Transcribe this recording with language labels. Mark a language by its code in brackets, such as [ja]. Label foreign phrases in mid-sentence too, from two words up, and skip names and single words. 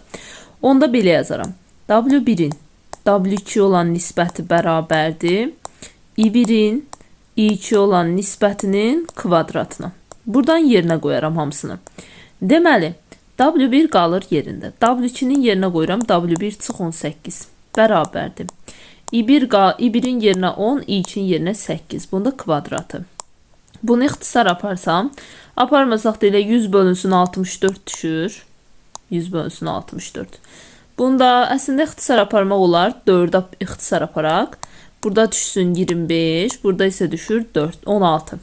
[az] Onda belə yazaram. W1-in W2 olan nisbəti bərabərdir I1-in I2 olan nisbətinin kvadratına. Buradan yerinə qoyaram hamısını. Deməli, W1 qalır yerində. W2-nin yerinə qoyuram. W1 çıx 18. Bərabərdir. I1-in yerinə 10, I2-nin yerinə 8. Bunda kvadratı. Bunu ixtisar aparsam, aparmasaq da elə 100 bölünsün 64 düşür. 100 bölünsün 64. Bunda əslində ixtisar aparmaq olar. 4-ə ixtisar aparaq. Burada düşsün 25, burada isə düşür 4, 16.